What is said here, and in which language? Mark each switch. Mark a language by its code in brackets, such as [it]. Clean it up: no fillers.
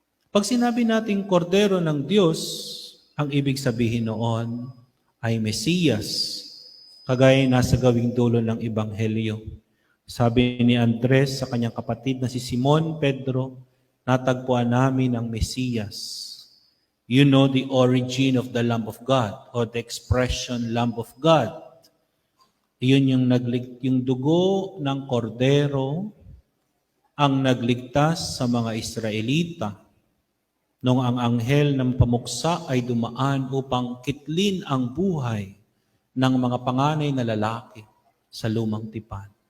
[tl] Pag sinabi nating kordero ng Diyos, ang ibig sabihin noon ay Mesiyas, kagaya nasa gawing dulo ng Ebanghelyo. Sabi ni Andres sa kanyang kapatid na si Simon Pedro, natagpuan namin ang Mesiyas. [en] You know the origin of the Lamb of God or the expression Lamb of God. [tl] Iyon yung dugo ng kordero ang nagligtas sa mga Israelita nung ang anghel ng pamuksa ay dumaan upang kitlin ang buhay ng mga panganay na lalaki sa lumang tipan.